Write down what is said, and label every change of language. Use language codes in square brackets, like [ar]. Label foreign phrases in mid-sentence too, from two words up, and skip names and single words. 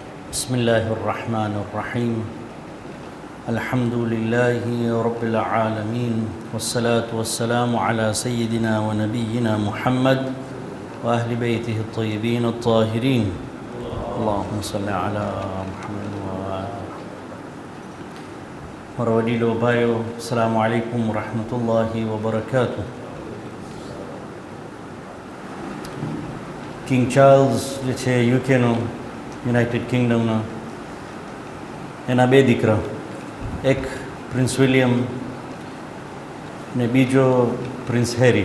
[ar] بسم الله الرحمن الرحيم الحمد لله رب العالمين والصلاة والسلام على سيدنا ونبينا محمد وأهل بيته الطيبين الطاهرين اللهم صل على محمد وروديلو بايو السلام عليكم ورحمة الله وبركاته. [gu] કિંગ ચાર્લ્સ જે છે યુકેનો, યુનાઇટેડ કિંગડમનો, એના બે દીકરા, એક પ્રિન્સ વિલિયમ ને બીજો પ્રિન્સ હેરી.